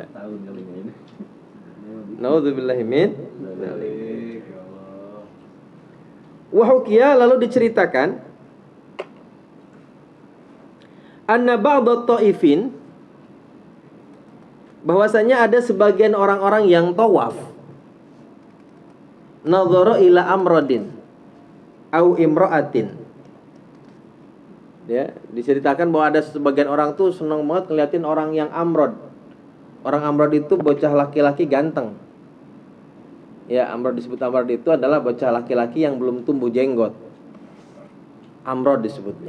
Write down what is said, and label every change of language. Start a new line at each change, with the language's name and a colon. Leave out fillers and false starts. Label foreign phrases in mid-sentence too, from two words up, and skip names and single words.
Arabic: Naudzubillahi min.
Indonesian: Wahukia, lalu diceritakan
Arabic: anna ba'dhat ta'ifin,
Indonesian: bahwasanya ada sebagian orang-orang yang tawaf,
Arabic: nadhara ila amradin au imra'atin.
Indonesian: Ya, diceritakan bahwa ada sebagian orang tuh senang banget ngeliatin orang yang amrod. Orang amrod itu bocah laki-laki ganteng. Ya, amrod disebut amrod itu adalah bocah laki-laki yang belum tumbuh jenggot. Amrod disebutnya.